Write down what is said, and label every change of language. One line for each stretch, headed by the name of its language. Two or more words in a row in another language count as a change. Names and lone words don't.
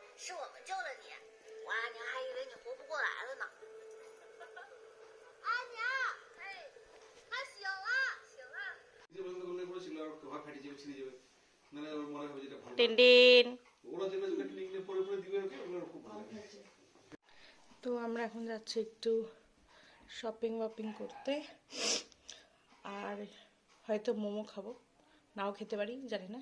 Chinese: 我们救了你，我阿娘还以为你活不过来了呢。阿娘，哎，他醒了，醒了。 টিন টিন।
Bangla: তো আমরা এখন যাচ্ছি একটু শপিং ওয়াপিং করতে, আর হয়তো মোমো খাবো, নাও খেতে পারি জানি না।